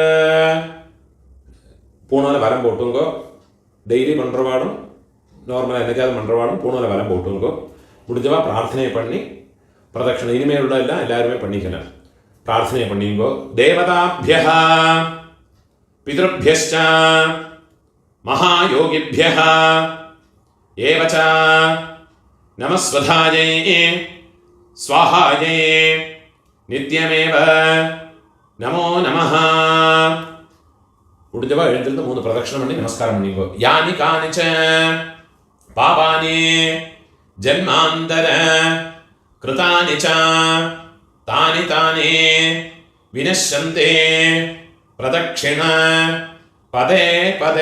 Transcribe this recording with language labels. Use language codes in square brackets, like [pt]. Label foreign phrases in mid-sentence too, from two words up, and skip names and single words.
[ta] பூணால வரம் போட்டுங்கோ. டெய்லி பண்றவாடும் நார்மலாக என்னைக்காவது பண்றவாடும் பூணால வரம் போட்டுங்கோ. முடிஞ்சவா பிரார்த்தனை பண்ணி பிரதட்சணை இனிமேல் உள்ள எல்லாம் எல்லாருமே பண்ணிக்கலாம். பிரார்த்தனை பண்ணிங்கோ. [sa] தேவதாபியः பித்ருभ्यश्च महायोगिभ्यः एवच नमस्वधायै स्वाहायै नित्यमेव नमो नमः. [ta] முடிஞ்சவா எழுந்திருந்து 3 பிரதட்சணம் பண்ணி நமஸ்காரம் பண்ணிங்கோ. [sa] यानि कानि च पापानि जन्मान्तर कृतानि च तानि तानि विनश्यन्ते प्रदक्षिण पदे पदे.